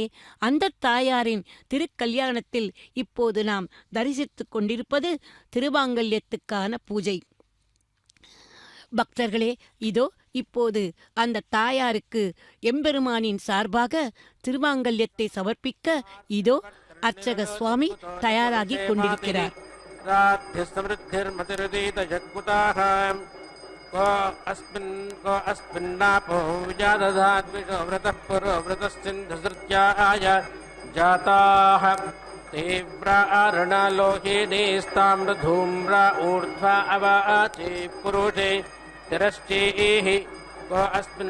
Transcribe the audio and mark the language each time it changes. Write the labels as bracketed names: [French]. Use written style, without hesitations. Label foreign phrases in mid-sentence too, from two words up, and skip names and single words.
[Tamil] அந்த தாயாரின் திருக்கல்யாணத்தில் இப்போது நாம் தரிசித்து கொண்டிருப்பது திருமாங்கல்யத்துக்கான பூஜை. பக்தர்களே, இதோ இப்போது அந்த தாயாருக்கு எம்பெருமானின் சார்பாக திருமாங்கல்யத்தை சமர்ப்பிக்க இதோ அர்ச்சக சுவாமி தயாராகி கொண்டிருக்கிறார். [Sanskrit] को अस्मिन्नापो विजादधाद्विषो व्रतः पुरो व्रतस्सिन्धुसृत्याय जाताः तीव्रारणलोहिनीस्ताम्रधूम्रा ऊर्ध्वा अवाचे पुरुषे तिरश्चेः को अस्मिन्